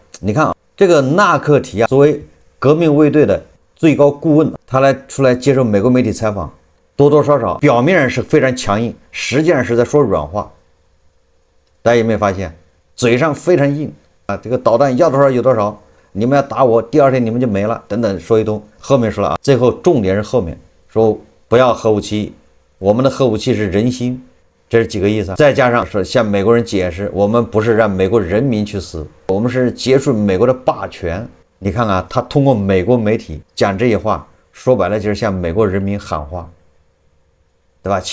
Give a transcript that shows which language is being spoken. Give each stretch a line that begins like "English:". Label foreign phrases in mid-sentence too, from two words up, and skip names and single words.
Chinese: 你看啊，這個納克提啊，作為革命衛隊的最高顧問，他出來接受美國媒體採訪，多多少少表面上是非常強硬，實際上是在說軟話。大家有沒有發現，嘴上非常硬啊？這個導彈要多少有多少，你們要打我，第二天你們就沒了，等等說一通。後面說了啊，最後重點是後面說不要核武器，我們的核武器是人心，這是幾個意思啊？再加上是向美國人解釋，我們不是讓美國人民去死，我們是結束美国的霸权。你看啊，他通過美國媒体講這些話，說白了就是向美國人民喊話，對吧？